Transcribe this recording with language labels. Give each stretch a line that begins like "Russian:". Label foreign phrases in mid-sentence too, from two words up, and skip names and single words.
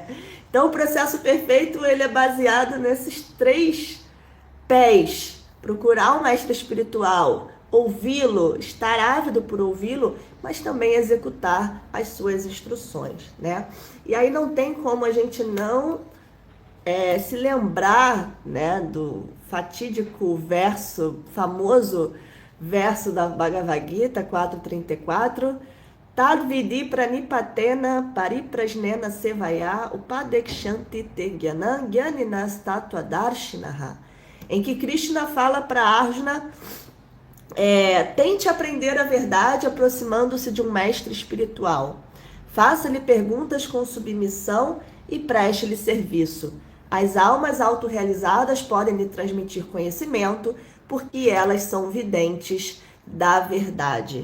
Portuguese: Então, o processo perfeito, ele é baseado nesses 3 pés: procurar um mestre espiritual, ouvi-lo, estar ávido por ouvi-lo, mas também executar as suas instruções, né? E aí não tem como a gente não se lembrar, né, do fatídico famoso verso da Bhagavad Gita 4.34,
Sanskrit: तद्विदि प्रणिपातेन परिप्रश्नेन सेवया उपदेक्ष्यन्ति ते ज्ञानं ज्ञानिनस् तत्त्व दर्शिनः,
Portuguese: em que Krishna fala para Arjuna, tente aprender a verdade aproximando-se de um mestre espiritual. Faça-lhe perguntas com submissão e preste-lhe serviço. As almas autorrealizadas podem lhe transmitir conhecimento, porque elas são videntes da verdade.